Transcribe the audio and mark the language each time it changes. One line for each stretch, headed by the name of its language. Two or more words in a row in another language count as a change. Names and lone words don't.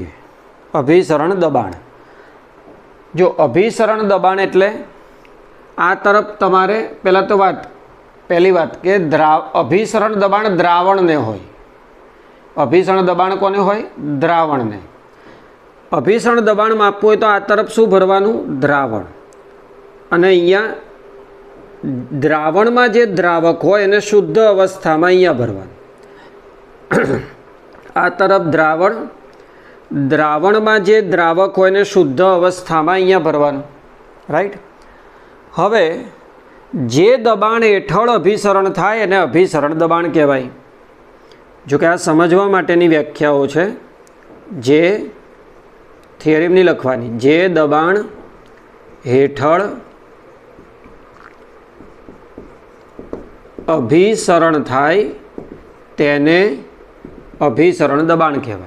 Gujarati: અભિસરણ દબાણ, જો અભિસરણ દબાણ એટલે આ તરફ તમારે પહેલા તો પહેલી બાત કે અભિસરણ દબાણ દ્રાવણ ને હોય। અભિસરણ દબાણ કોને હોય? દ્રાવણ ને। અભિસરણ દબાણ માપવું હોય તો આ તરફ શું ભરવાનું? દ્રાવણ. અને અહીંયા દ્રાવણ મેં જે દ્રાવક હોય એને શુદ્ધ અવસ્થા મેં અહીંયા ભરવાનું। આ તરફ દ્રાવણ, દ્રાવણ મેં જે દ્રાવક હોય એને શુદ્ધ અવસ્થા મેં અહીંયા ભરવાનું। राइट। હવે જે દબાણ હેઠળ અભિસરણ થાય એને અભિસરણ દબાણ કહેવાય। જો કિ આ સમજવા માટેની વ્યાખ્યાઓ છે, જે થિયરી નહીં લખવાની। જે દબાણ હેઠળ અભિસરણ થાય તેને અભિસરણ દબાણ કહેવાય।